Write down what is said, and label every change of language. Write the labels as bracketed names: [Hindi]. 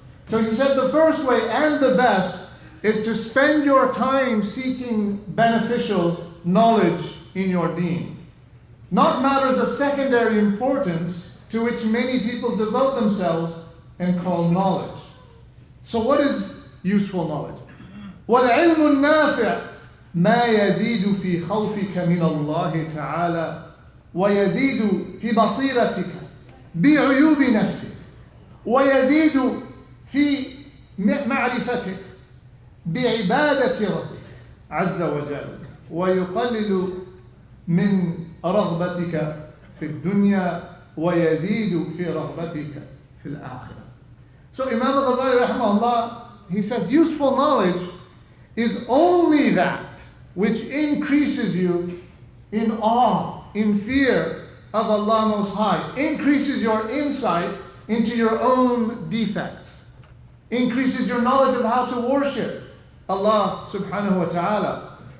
[English] So he said the first way and the best is to spend your time seeking beneficial knowledge in your deen. Not matters of secondary importance to which many people devote themselves and call knowledge. So what is useful knowledge? [Arabic] والعلم النافع ما يزيد في خوفك من الله تعالى ويزيد في بصيرتك بعيوب نفسك ويزيد في معرفتك بعبادة ربك عز وجل ويقلل من رغبتك في الدنيا ويزيد في رغبتك في الآخرة. [English] So Imam al-Ghazali rahimahullah, he says useful knowledge is only that which increases you in awe, in fear of Allah Most High, increases your insight into your own defects, increases your knowledge of how to worship Allah subhanahu wa ta'ala.